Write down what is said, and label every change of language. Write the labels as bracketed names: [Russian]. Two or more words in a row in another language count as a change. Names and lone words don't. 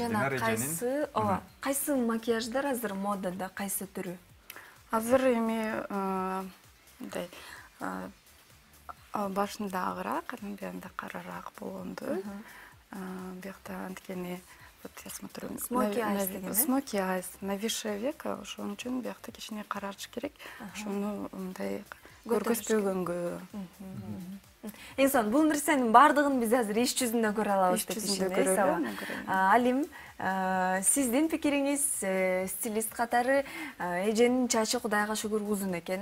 [Kyrgyz] Жана кайсы макияждар азыр модада, кайсы түрү? Азыр эми мындай башында агыраак, анан буянда карараак болгонду. Биякта анткени, [Russian] вот я смотрю, [English] Smoky eyes деген, smoky eyes, [Russian] нависшее веко, [Kyrgyz] ошон үчүн биякта кичине карарыш керек. Ошону мындай көргөзбөгөнгө. Эң сонун, бул нерсенин бардыгын биз азыр иш жүзүндө көрө алабыз деп ишенем. Алим, сиздин пикириңиз, стилист катары эженин чачы Кудайга шүгүр узун экен.